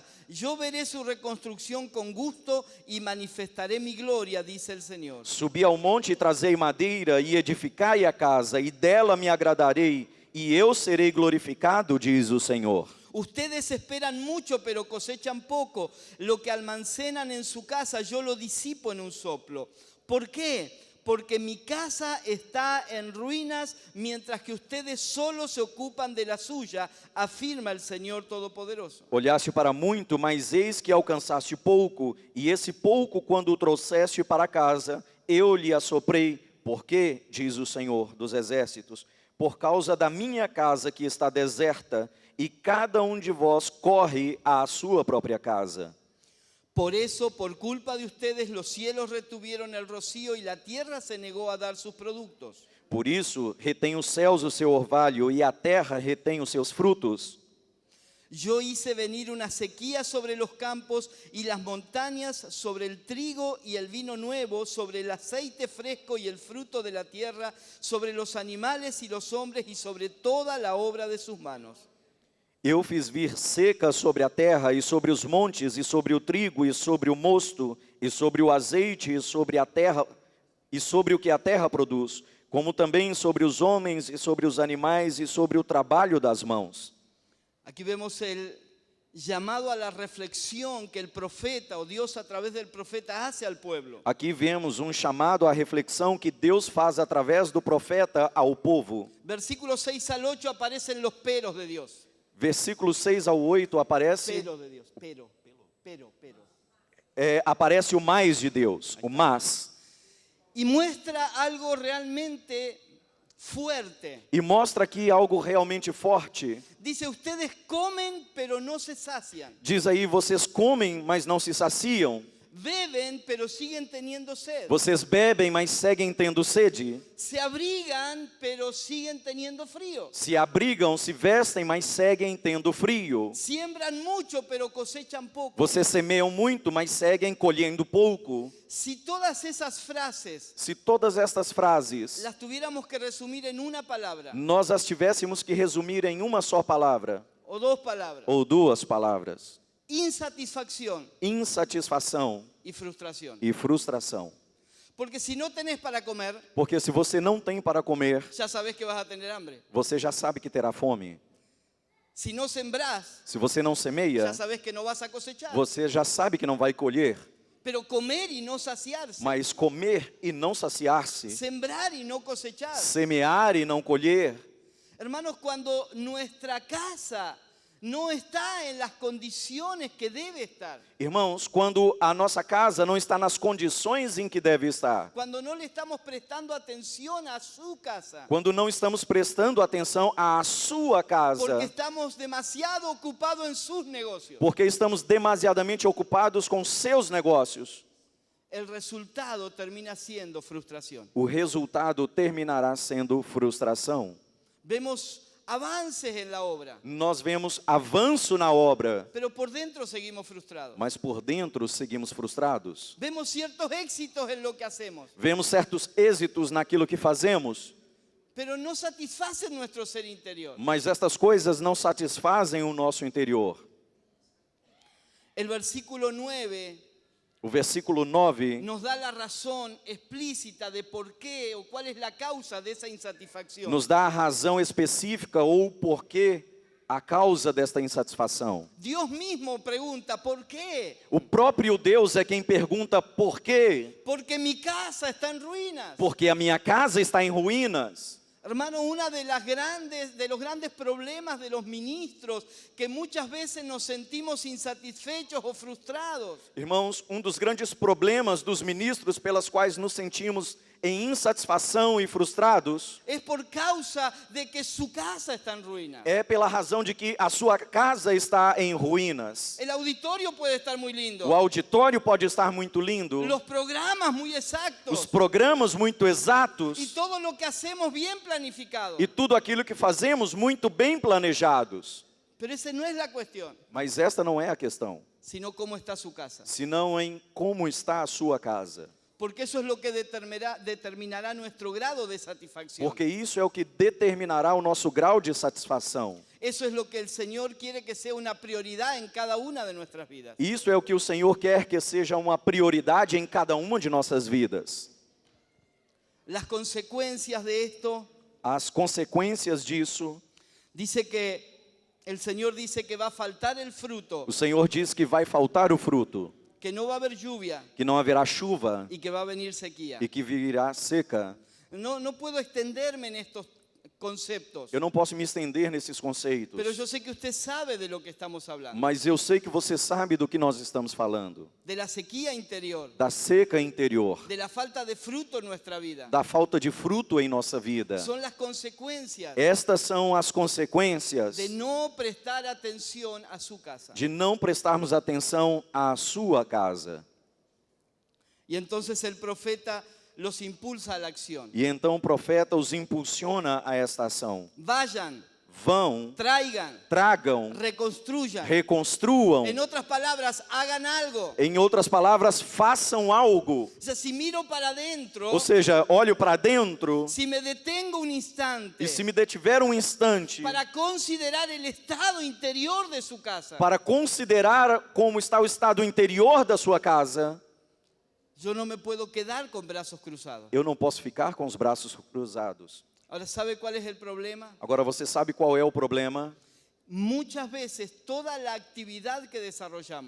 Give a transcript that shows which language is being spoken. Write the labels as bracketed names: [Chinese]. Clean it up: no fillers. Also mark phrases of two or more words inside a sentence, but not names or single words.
[Spanish] Yo veré su reconstrucción con gusto y manifestaré mi gloria, dice el Señor. [Portuguese] Subi ao monte e trazei madeira e edificai a casa, e dela me agradarei, e eu serei glorificado, diz o Senhor. [Spanish] Ustedes esperan mucho pero cosechan poco. Lo que almacenan en su casa yo lo disipo en un soplo. ¿Por qué? Porque mi casa está en ruinas mientras que ustedes solo se ocupan de la suya, afirma el Señor Todopoderoso. [Portuguese] Olhaste para muito, mas eis que alcançaste pouco, e esse pouco, quando o trouxeste para casa, eu lhe assoprei. Por quê? Diz o Senhor dos Exércitos: por causa da minha casa que está deserta, e cada um de vós corre à sua própria casa. [Spanish] Por eso, por culpa de ustedes, los cielos retuvieron el rocío y la tierra se negó a dar sus productos. [Portuguese] Por isso, retém os céus o seu orvalho, e a terra retém os seus frutos. [Spanish] Yo hice venir una sequía sobre los campos y las montañas, sobre el trigo y el vino nuevo, sobre el aceite fresco y el fruto de la tierra, sobre los animales y los hombres y sobre toda la obra de sus manos. [Portuguese] Eu fiz vir seca sobre a terra, e sobre os montes, e sobre o trigo, e sobre o mosto, e sobre o azeite, e sobre a terra, e sobre o que a terra produz, como também sobre os homens, e sobre os animais, e sobre o trabalho das mãos. [Spanish] Aquí vemos el llamado a la reflexión que el profeta o Dios a través del profeta hace al pueblo. [Portuguese] Aqui vemos um chamado à reflexão que Deus faz através do profeta ao povo. [Spanish] Versículos 6 al 8 aparecen los peros de Dios. [Portuguese] Versículos 6 ao 8 aparece, [Spanish] Pero de Dios, pero. [Portuguese] aparece o mais de Deus, o mas. [Spanish] Y muestra algo realmente fuerte. [Portuguese] E mostra aqui algo realmente forte. [Spanish] Dice, ustedes comen pero no se sacian. [Portuguese] Diz aí, vocês comem, mas não se saciam. [Spanish] Beben pero siguen teniendo sed. [Portuguese] Vocês bebem, mas seguem tendo sede. [Spanish] Se abrigan pero siguen teniendo frío. [Portuguese] Se abrigam, se vestem, mas seguem tendo frio. [Spanish] Siembran mucho pero cosechan poco. [Portuguese] Vocês semeiam muito, mas seguem colhendo pouco. [Spanish] Si todas esas frases [Portuguese] Se todas estas frases [Spanish] las tuviéramos que resumir en una palabra [Portuguese] nós as tivéssemos que resumir em uma só palavra, [Spanish] o dos palabras, [Portuguese] ou duas palavras: [Spanish] insatisfacción [Portuguese] insatisfação [Spanish] y frustración. [Portuguese] e frustração. [Spanish] Porque si no tenés para comer, [Portuguese] Porque se você não tem para comer, [Spanish] ya sabés que vas a tener hambre. [Portuguese] você já sabe que terá fome. [Spanish] Si no sembrás, [Portuguese] Se você não semeia, [Spanish] ya sabés que no vas a cosechar. [Portuguese] você já sabe que não vai colher. [Spanish] Pero comer y no saciarse, [Portuguese] Mas comer e não saciar-se, [Spanish] sembrar y no cosechar. [Portuguese] semear e não colher. [Spanish] Hermanos, cuando nuestra casa no está en las condiciones que debe estar, [Portuguese] Irmãos, quando a nossa casa não está nas condições em que deve estar, [Spanish] cuando no le estamos prestando atención a su casa, [Portuguese] quando não estamos prestando atenção à sua [Spanish] porque [Portuguese] casa, [Spanish] estamos demasiado ocupados en sus negocios, [Portuguese] porque estamos demasiadamente ocupados com seus negócios, [Spanish] el resultado termina siendo frustración. [Portuguese] o resultado terminará sendo frustração. [Spanish] Vemos avances en la obra, [Portuguese] nós vemos avanço na obra, [Spanish] pero por dentro seguimos frustrados. [Portuguese] mas por dentro seguimos frustrados. [Spanish] Vemos ciertos éxitos en lo que hacemos, [Portuguese] Vemos certos êxitos naquilo que fazemos, [Spanish] pero no satisfacen nuestro ser interior. [Portuguese] mas estas coisas não satisfazem o nosso interior. [Spanish] El versículo 9 [Portuguese] O versículo 9 [Spanish] nos da la razón explícita de por qué o cuál es la causa de esa insatisfacción. [Portuguese] nos dá a razão específica ou porquê, a causa desta insatisfação. [Spanish] Dios mismo pregunta, ¿por qué? [Portuguese] O próprio Deus é quem pergunta por quê? [Spanish] Porque mi casa está en ruinas. [Portuguese] Porque a minha casa está em ruínas. [Spanish] Hermano, uno de los grandes problemas de los ministros que muchas veces nos sentimos insatisfechos o frustrados [Portuguese] Irmãos, um dos grandes problemas dos ministros pelas quais nos sentimos em insatisfação e frustrados [Spanish] es por causa de que su casa está en ruinas. [Portuguese] é pela razão de que a sua casa está em ruínas. [Spanish] El auditorio puede estar muy lindo, [Portuguese] O auditório pode estar muito lindo, [Spanish] los programas muy [Portuguese] os [Spanish] exactos [Portuguese] programas muito exatos [Spanish] y todo lo que hacemos bien planificado. [Portuguese] e tudo aquilo que fazemos muito bem planejados. [Spanish] Pero esa no es la cuestión, [Portuguese] Mas esta não é a questão, [Spanish] sino cómo está su casa. [Portuguese] senão em como está a sua casa. [Spanish] Porque eso es lo que determinará nuestro grado de satisfacción. [Portuguese] Porque isso é o que determinará o nosso grau de satisfação. [Spanish] Eso es lo que el Señor quiere que sea una prioridad en cada una de nuestras vidas. [Portuguese] Isso é o que o Senhor quer que seja uma prioridade em cada uma de nossas vidas. [Spanish] Las consecuencias de esto, [Portuguese] As consequências disso, [Spanish] el Señor dice que va a faltar el fruto, [Portuguese] o Senhor diz que vai faltar o fruto, [Spanish] que no va a haber lluvia [Portuguese] que não haverá chuva [Spanish] y que va a venir sequía. [Portuguese] e que virá seca. [Spanish] No puedo extenderme en estos conceptos, [Portuguese] Eu não posso me estender nesses conceitos, [Spanish] pero yo sé que usted sabe de lo que estamos hablando. [Portuguese] mas eu sei que você sabe do que nós estamos falando. [Spanish] De la sequía interior, [Portuguese] Da seca interior, [Spanish] de la falta de fruto en nuestra vida. [Portuguese] da falta de fruto em nossa vida. [Spanish] Son las consecuencias [Portuguese] Estas são as consequências [Spanish] de no prestar atención a su casa. [Portuguese] de não prestarmos atenção à sua casa. [Spanish] Y entonces el profeta los impulsa a la acción. [Portuguese] E então o profeta os impulsiona a esta ação. [Spanish] Vayan, [Portuguese] Vão, [Spanish] traigan, [Portuguese] tragam, [Spanish] reconstruyan. [Portuguese] reconstruam. [Spanish] En otras palabras, hagan algo. [Portuguese] Em outras palavras, façam algo. [Spanish] O sea, si miro para adentro, [Portuguese] Ou seja, olho para dentro [Spanish] si me detengo un instante [Portuguese] e se me detiver um instante [Spanish] para considerar el estado interior de su casa, [Portuguese] para considerar como está o estado interior da sua casa, [Spanish] yo no me puedo quedar con brazos cruzados. [Portuguese] eu não posso ficar com os braços cruzados. [Spanish] Ahora, ¿sabe cuál es el problema? [Portuguese] Agora você sabe qual é o problema? [Spanish] Muchas veces toda la actividad que desarrollamos,